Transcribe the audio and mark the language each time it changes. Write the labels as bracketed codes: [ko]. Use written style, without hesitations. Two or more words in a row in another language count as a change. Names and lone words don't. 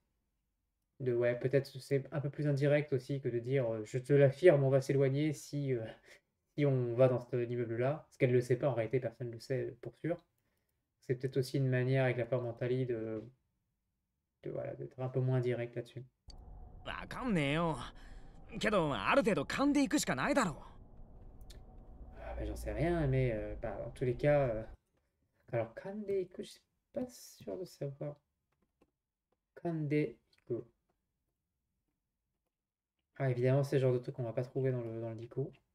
[fr] Ouais, peut-être c'est un peu plus indirect aussi que de dire je te l'affirme, on va s'éloigner si on va dans cet immeuble-là. Parce qu'elle ne le sait pas, en réalité, personne ne le sait pour sûr. C'est peut-être aussi une manière avec la forme mentale voilà, d'être un peu moins direct là-dessus. [ja] わかんねえよ。けどある程度勘でいくしかないだろう。 [fr] Ah, bah, j'en sais rien, mais bah, dans tous les cas. Alors, [ja] 勘で行く, [fr] je suis pas sûr de savoir. [ja] 勘で行く. [fr] Ah, évidemment, c'est le genre de truc qu'on va pas trouver dans le dico.